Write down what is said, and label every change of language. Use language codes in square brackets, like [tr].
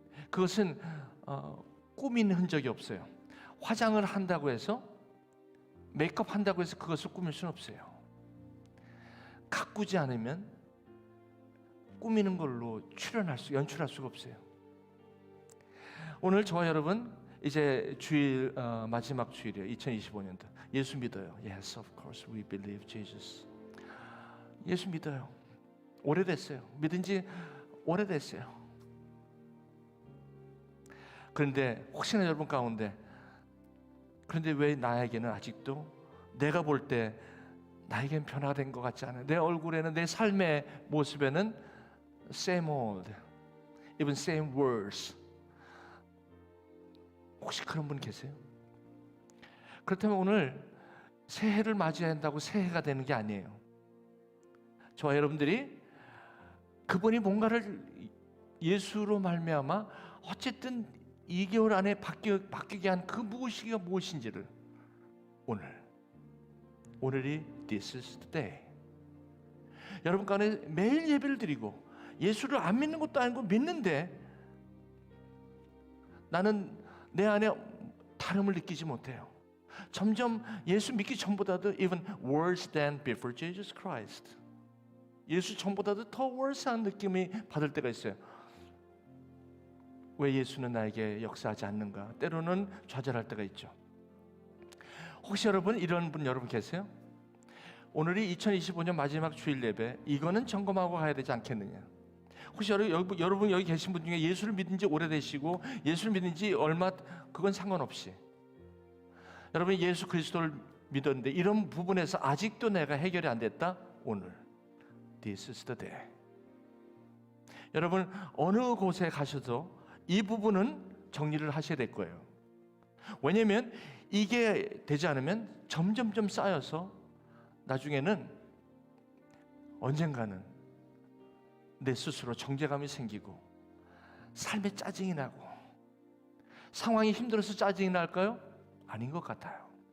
[ko] 그것은 꾸민 흔적이 없어요. 화장을 한다고 해서, 메이크업 한다고 해서 그것을 꾸밀 수는 없어요. 가꾸지 않으면 꾸미는 걸로 연출할 수가 없어요. 오늘 저와 여러분 이제 주일 마지막 주일이에요. 2025년도. 예수 믿어요. [en] Yes, of course we believe Jesus. [ko] 예수 믿어요. 오래됐어요. 믿은 지 오래됐어요. 그런데 혹시나 여러분 가운데 그런데 왜 나에게는 아직도 내가 볼 때 나에겐 변화된 것 같지 않아요. 내 얼굴에는 내 삶의 모습에는 [en] same old, even same words. [ko] 혹시 그런 분 계세요? 그렇다면 오늘 새해를 맞이해야 한다고 새해가 되는 게 아니에요. 저와 여러분들이 그분이 뭔가를 예수로 말미암아 어쨌든 2개월 안에 바뀌게 한 그 무엇이가 무엇인지를 오늘이 [en] This is the day. [ko] 여러분 가운데 매일 예배를 드리고 예수를 안 믿는 것도 아니고 믿는데 나는 내 안에 다름을 느끼지 못해요. 점점 예수 믿기 전보다도 [en] even worse than before Jesus Christ. [ko] 예수 전보다도 더 worse한 느낌이 받을 때가 있어요. 왜 예수는 나에게 역사하지 않는가? 때로는 좌절할 때가 있죠. 혹시 여러분 이런 분 여러분 계세요? 오늘이 2025년 마지막 주일 예배, 이거는 점검하고 가야 되지 않겠느냐? 혹시 여러분 여기 계신 분 중에 예수를 믿은 지 오래되시고 예수를 믿은 지 얼마 그건 상관없이 여러분이 예수 그리스도를 믿었는데 이런 부분에서 아직도 내가 해결이 안 됐다? 오늘 [en] This is the day. [ko] 여러분 어느 곳에 가셔도 이 부분은 정리를 하셔야 될 거예요. 왜냐하면 이게 되지 않으면 점점점 쌓여서 나중에는 언젠가는 내 스스로 정죄감이 생기고 삶에 짜증이 나고 상황이 힘들어서 짜증이 날까요? 아닌 것 같아요.